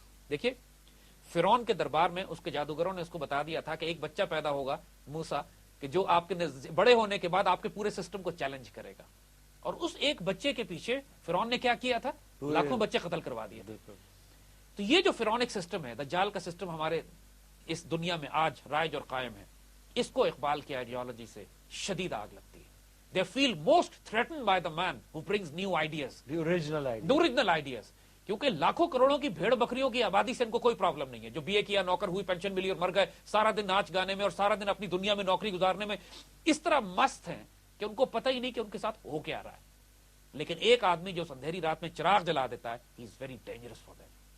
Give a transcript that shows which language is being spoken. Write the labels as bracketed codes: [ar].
[ur] دیکھیے فرعون کے دربار میں اس کے جادوگروں نے اس کو بتا دیا تھا کہ ایک بچہ پیدا ہوگا, موسیٰ, کہ جو آپ کے بڑے ہونے کے بعد آپ کے پورے سسٹم کو چیلنج کرے گا. اور اس ایک بچے کے پیچھے فرعون نے کیا کیا تھا؟ لاکھوں بچے قتل کروا دیے. تو یہ جو فرعونک سسٹم ہے, دجال کا سسٹم ہمارے اس دنیا میں آج رائج اور قائم ہے, اس کو اقبال کی آئیڈیالوجی سے شدید آگ لگتی ہے. [en] They feel most threatened by the man who brings new ideas. The original ideas. [ur] کیونکہ لاکھوں کروڑوں کی بھیڑ بکریوں کی آبادی سے ان کو کوئی پرابلم نہیں ہے. جو بی اے کیا, نوکر ہوئی, پینشن ملی اور مر گئے, سارا دن ناچ گانے میں اور سارا دن اپنی دنیا میں نوکری گزارنے میں اس طرح مست ہیں کہ ان کو پتہ ہی نہیں کہ ان کے ساتھ ہو کیا رہا ہے. لیکن ایک آدمی جو اندھیری رات میں چراغ جلا دیتا ہے, [en] he is very dangerous for them.